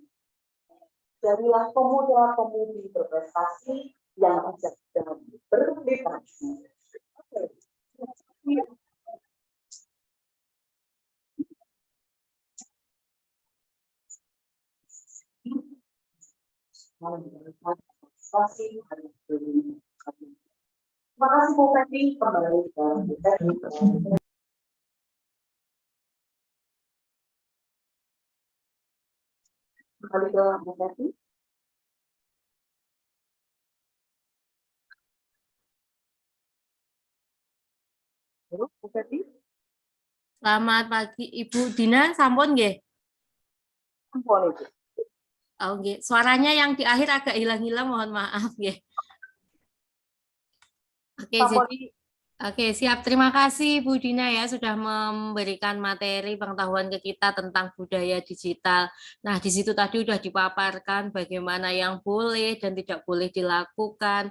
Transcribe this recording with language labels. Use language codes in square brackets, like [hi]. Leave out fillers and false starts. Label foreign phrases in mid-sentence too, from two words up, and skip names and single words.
[id] Jadilah pemuda-pemudi berprestasi yang bijak dan berliterasi. Terima kasih Bu Fethi, kembali ke Bu Fethi. Kembali ke Bu Fethi. Bu Fethi. Selamat pagi Ibu Dina, [ban] sampun nggih? Sampun Ibu. Oh, nggih. [id] Suaranya yang di akhir agak hilang-hilang, mohon maaf nggih. Oke, jadi siap. Terima kasih Bu Dina ya sudah memberikan materi pengetahuan ke kita tentang budaya digital. Nah, di situ tadi sudah dipaparkan bagaimana yang boleh dan tidak boleh dilakukan.